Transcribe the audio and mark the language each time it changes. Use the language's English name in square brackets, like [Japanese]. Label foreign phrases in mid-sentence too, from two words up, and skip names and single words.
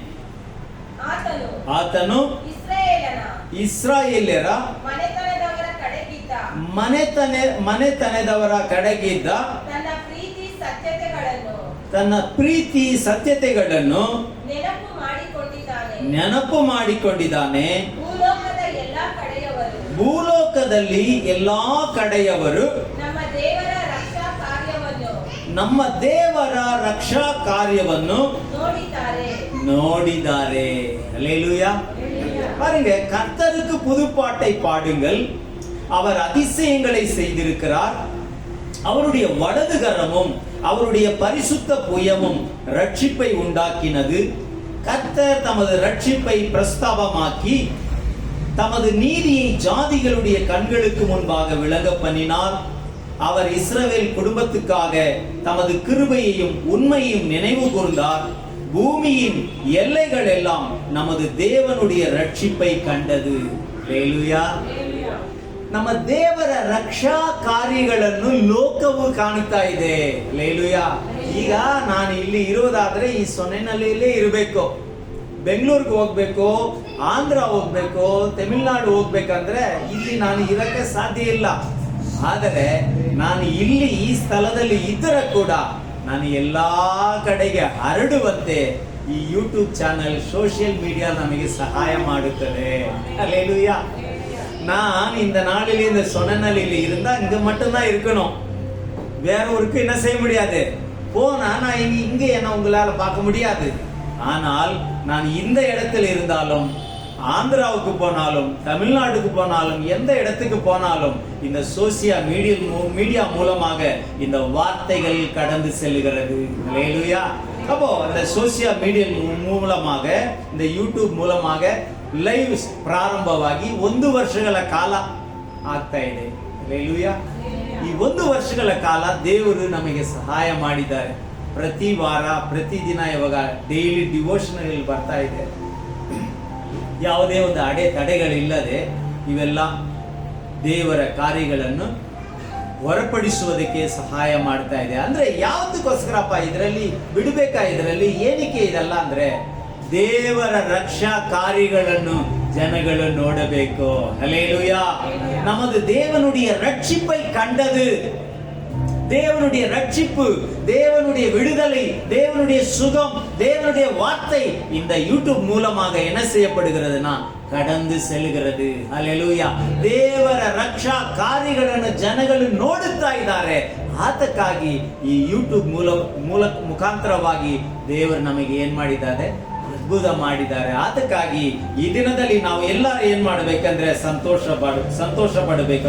[Kannada] ಆತನು ಇಸ್ರಾಯೇಲ್ಯರ ಮನೆತನದವರ ಕಡೆಗಿದ್ದ ತನ್ನ ಪ್ರೀತಿ ಸತ್ಯತೆಗಳನ್ನು ನೆನಪು ಮಾಡಿಕೊಂಡಿದ್ದಾನೆ. ಭೂಲೋಕದಲ್ಲಿ ಎಲ್ಲಾ ಕಡೆಯವರು ನಮ್ಮ ದೇವರ ರಕ್ಷಾ ಕಾರ್ಯವನ್ನು ನೋಡಿದ್ದಾರೆ. [Tamil] அல்லேலூயா. பாருங்க, கர்த்தருக்கு புதுப்பாட்டை பாடுங்கள், அவர் அதிசயங்களை செய்திருக்கிறார். அவருடைய வலது கரமும் அவருடைய பரிசுத்த புயமும் ரட்சிப்பை உண்டாக்கினது. கர்த்தர் தமது ரட்சிப்பை பிரஸ்தாபமாக்கி தமது நீதியை ஜாதிகளுடைய கண்களுக்கு முன்பாக விளங்க பண்ணினார். அவர் இஸ்ரவேல் குடும்பத்துக்காக தமது கிருபையையும் உண்மையையும் நினைவு கூர்ந்தார். பூமியின் எல்லைகள் எல்லாம் நமது தேவனுடைய ரட்சிப்பை ಕಂಡது. [Kannada] ಹಲ್ಲೆಲೂಯಾ. ನಮ್ಮ ದೇವರ ರಕ್ಷಾ ಕಾರ್ಯಗಳನ್ನು ಲೋಕವು ಕಾಣುತ್ತಾ ಇದೆ. ಹಲ್ಲೆಲೂಯಾ. ಈಗ ನಾನು ಇಲ್ಲಿ ಇರೋದಾದ್ರೆ ಈ ಸೊನ್ನೆನಲ್ಲಿಯೇ ಇರಬೇಕು. ಬೆಂಗಳೂರಿಗೆ ಹೋಗ್ಬೇಕು, ಆಂಧ್ರ ಹೋಗ್ಬೇಕು, ತಮಿಳುನಾಡು ಹೋಗ್ಬೇಕಂದ್ರೆ ಇಲ್ಲಿ ನಾನು ಇರಕ್ಕೆ ಸಾಧ್ಯ ಇಲ್ಲ. ಆದರೆ ನಾನು ಇಲ್ಲಿ ಈ ಸ್ಥಳದಲ್ಲಿ ಇದ್ದರೆ ಕೂಡ ನಾನು ಎಲ್ಲಾ ಕಡೆಗೆ ಹರಡುವಂತೆ ಈ [English] YouTube channel, social media [Kannada] ನಮಗೆ ಸಹಾಯ ಮಾಡುತ್ತದೆ. [Tamil] ஹல்லேலூயா. நான் இந்த நாளில் இந்த சொன்னலில் இருந்தா இங்க மட்டும்தான் இருக்கணும், வேற ஊருக்கு என்ன செய்ய முடியாது. போனா நான் இங்க என்ன உங்களால பார்க்க முடியாது. ஆனால் நான் இந்த இடத்துல இருந்தாலும், ஆந்திராவுக்கு போனாலும், தமிழ்நாட்டுக்கு போனாலும், எந்த இடத்துக்கு போனாலும் இந்த [English] social media [Tamil] மூலமாக இந்த வார்த்தைகள் கடந்து செல்கிறது. ஹல்லேலூயா. அப்போ இந்த [English] social media [Kannada] ಮೂಲಕ, இந்த ಯೂಟ್ಯೂಬ್ ಮೂಲಕ ಲೈವ್ ಪ್ರಾರಂಭವಾಗಿ 1 ವರ್ಷಗಳ ಕಾಲ ಆಗ್ತಾ ಇದೆ. ಹಲ್ಲೆಲೂಯಾ. ಈ 1 ವರ್ಷಗಳ ಕಾಲ ದೇವರು ನಮಗೆ ಸಹಾಯ ಮಾಡಿದ್ದಾರೆ. ಪ್ರತಿ ವಾರ, ಪ್ರತಿದಿನ ಇವಾಗ [English] daily devotional [Kannada] ಬರ್ತಾ ಇದೆ. ಯಾವುದೇ ಒಂದು ತಡೆಗಳಿಲ್ಲದೆ ಇವೆಲ್ಲ ದೇವರ ಕಾರ್ಯಗಳನ್ನು ಹೊರಪಡಿಸುವುದಕ್ಕೆ ಸಹಾಯ ಮಾಡ್ತಾ ಇದೆ. ಅಂದ್ರೆ ಯಾವುದಕ್ಕೋಸ್ಕರಪ್ಪ ಇದರಲ್ಲಿ ಬಿಡಬೇಕಾ? ಇದರಲ್ಲಿ ಏನಕ್ಕೆ ಇದೆಲ್ಲ ಅಂದ್ರೆ ದೇವರ ರಕ್ಷಾ ಕಾರ್ಯಗಳನ್ನು ಜನಗಳು ನೋಡಬೇಕು. [Tamil] ஹல்லேலூயா. நமது தேவனுடைய ரட்சிப்பை கண்டது. தேவனுடைய ரட்சிப்பு, தேவனுடைய விடுதலை, தேவனுடைய சுகம், தேவனுடைய வார்த்தை இந்த [Kannada] ಯೂಟ್ಯೂಬ್ ಮೂಲಕ [Tamil] என்ன செய்யப்படுகிறதுனா கடந்து செல்கிறது. ஹல்லேலூயா. [Kannada] ದೇವರ ರಕ್ಷಾ ಕಾರ್ಯಗಳನ್ನು ಜನಗಳು ನೋಡುತ್ತಾ ಇದ್ದಾರೆ. ಆತಕ್ಕಾಗಿ ಈ ಯೂಟ್ಯೂಬ್ ಮುಖಾಂತರವಾಗಿ ದೇವರು ನಮಗೆ ಏನ್ ಮಾಡಿದ್ದಾರೆ? ಅದ್ಭುತ ಮಾಡಿದ್ದಾರೆ. ಆತಕ್ಕಾಗಿ ಈ ದಿನದಲ್ಲಿ ನಾವು ಎಲ್ಲರೂ ಏನ್ ಮಾಡ್ಬೇಕಂದ್ರೆ ಸಂತೋಷ ಪಡಬೇಕು.